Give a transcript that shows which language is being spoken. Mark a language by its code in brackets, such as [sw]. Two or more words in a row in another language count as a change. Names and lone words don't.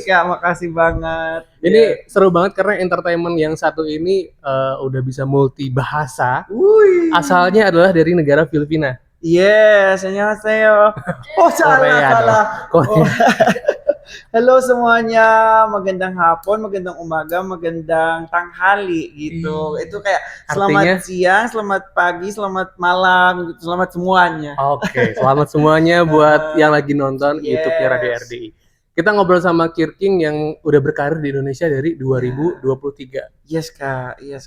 [id] Kak, makasih banget. Ini seru banget karena entertainment yang satu ini udah bisa multi bahasa. Wih. Asalnya adalah dari negara Filipina. Yes, annyeonghaseyo. Oh, salah. Korea. Oh. Halo semuanya, [tl] magandang hapon, magandang umaga, magandang tanghali gitu. [id] Itu kayak selamat Artinya? siang, selamat pagi, selamat malam, gitu. Selamat semuanya. Oke, selamat semuanya buat yang lagi nonton YouTube-nya Radio Yes. RDI. Kita ngobrol sama Kirking yang udah berkarir di Indonesia dari 2023. Yes Kak, yes Kak.